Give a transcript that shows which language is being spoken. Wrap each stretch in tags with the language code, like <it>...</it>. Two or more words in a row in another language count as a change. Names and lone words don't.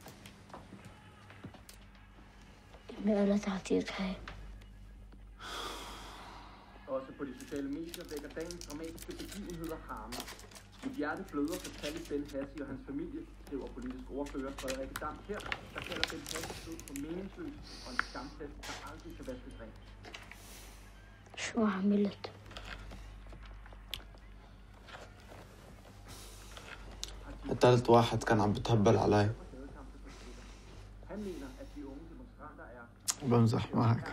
<da>Også på de sociale medier vækker dagens dramatiske begivenheder harme. Mit hjerte bløder for Talib Ben Hassi og hans familie, skriver politisk ordfører Frederik Dam her, der kalder Ben Hassi ud for meningsløs og en skamplet, der aldrig kan vaskes rent.</da> <ar>شو عملت؟ قتلت واحد كان عم بتهبل علي. بمزح معك.</ar>